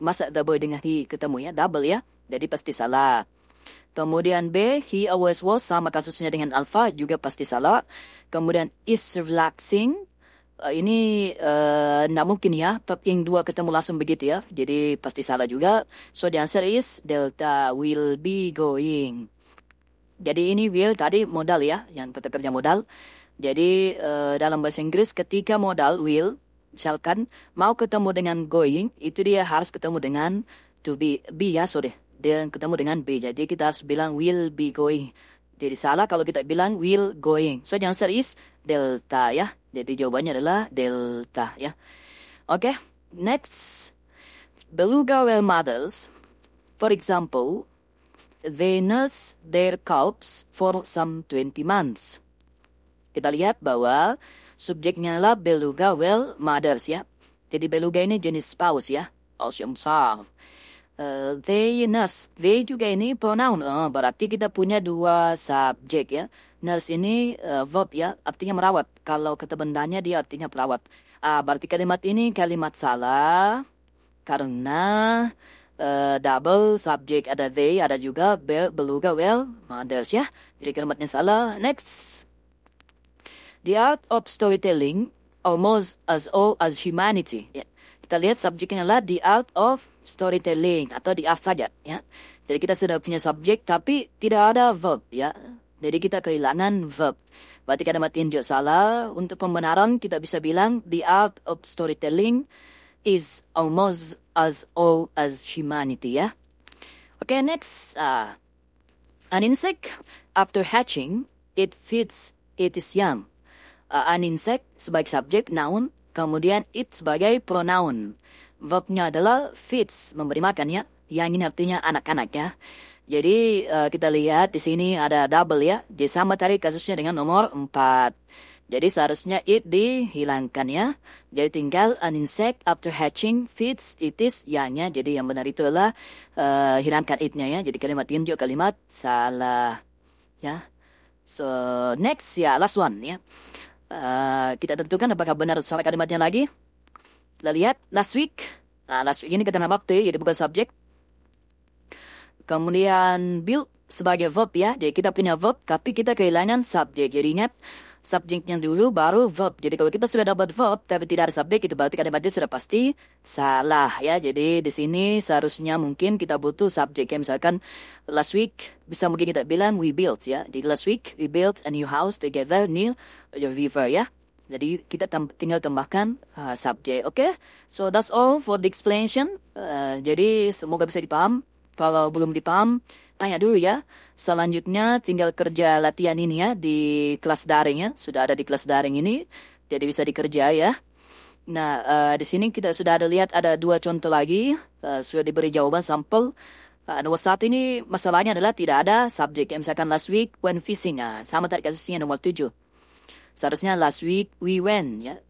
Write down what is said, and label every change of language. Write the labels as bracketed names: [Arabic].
[Indonesian] Masa [English] the boy [Indonesian] dengan he ketemu ya? Double ya. Jadi pasti salah. Kemudian B, [English] he always was, [Indonesian] sama kasusnya dengan alpha, juga pasti salah. Kemudian [English] is relaxing, [Indonesian] ini tidak mungkin ya, verb yang dua ketemu langsung begitu ya. Jadi pasti salah juga. [English] So the answer is delta will be going. [Indonesian] Jadi ini will tadi modal ya, yang kata kerja modal. Jadi dalam bahasa Inggris ketika modal will, misalkan mau ketemu dengan going, itu dia harus ketemu dengan to be ya, sorry. Dan ketemu dengan be. Jadi kita harus bilang [English] will be going. [Indonesian] Jadi salah kalau kita bilang [English] will going. So the answer is delta ya. [Indonesian] Jadi jawabannya adalah delta ya. [English] Okay, next. Beluga whale mothers, for example, they nurse their cubs for some 20 months. [Indonesian] Kita lihat bahwa subjeknya adalah [English] beluga whale mothers [Indonesian] ya. Jadi beluga ini jenis paus ya. Paus yang besar. [English] They nurse. [Indonesian] They juga ini pronoun. Berarti kita punya dua subjek ya. Nurse ini verb ya, artinya merawat. Kalau kata bendanya dia artinya perawat. Berarti kalimat ini kalimat salah. Karena double subjek ada they, ada juga beluga whale mothers ya. Jadi kalimatnya salah. Next. [English] The art of storytelling almost as old as humanity. [Indonesian] Ya. Kita lihat subjeknya adalah [English] the art of storytelling [Indonesian] atau the art saja ya. Jadi kita sudah punya subjek tapi tidak ada verb ya. Jadi kita kehilangan verb. Berarti kalimat ini juga salah. Untuk pembenaran kita bisa bilang [English] the art of storytelling is almost as old as humanity [Indonesian] ya. [English] Okay, next. An insect after hatching it feeds its young. [Indonesian] An insect sebagai subjek noun. Kemudian it sebagai pronoun. Verbnya adalah feeds, memberi makan ya. Yang ini artinya anak-anak ya. Jadi kita lihat di sini ada double ya. Jadi sama tadi kasusnya dengan nomor 4. Jadi seharusnya it dihilangkan ya. Jadi tinggal [English] an insect after hatching feeds its young- [Indonesian] nya. Jadi yang benar itu adalah hilangkan it-nya ya. Jadi kalimat ini juga kalimat salah ya. [English] So next [Indonesian] ya, [English] last one [Indonesian] ya. Kita tentukan apakah benar atau salah kalimatnya lagi. Kita lihat last week. Last week ini keterangan waktu, jadi bukan subjek. Kemudian build sebagai verb ya. Jadi kita punya verb tapi kita kehilangan subjek. Jadi ingat subjeknya dulu baru verb. Jadi kalau kita sudah dapat verb tapi tidak ada subjek, itu berarti kalimatnya sudah pasti salah ya. Jadi di sini seharusnya mungkin kita butuh subjek ya. Misalkan last week bisa mungkin kita bilang [English] we built [Indonesian] ya. [English] Jadi last week we built a new house together near the river ya. [Indonesian] Jadi kita tinggal tambahkan subjek. [English] Okay? So that's all for the explanation. [Indonesian] Jadi semoga bisa dipaham. Kalau belum dipaham, tanya dulu ya. Selanjutnya tinggal kerja latihan ini ya di kelas daring ya. Sudah ada di kelas daring ini. Jadi bisa dikerja ya. Nah, di sini kita sudah ada lihat ada 2 contoh lagi. Sudah diberi jawaban sampel. Nomor 1 ini masalahnya adalah tidak ada subjek. Misalkan [English] last week went fishing. [Indonesian] Sama tadi kasusnya nomor 7. Seharusnya [English] last week we went [Indonesian] ya.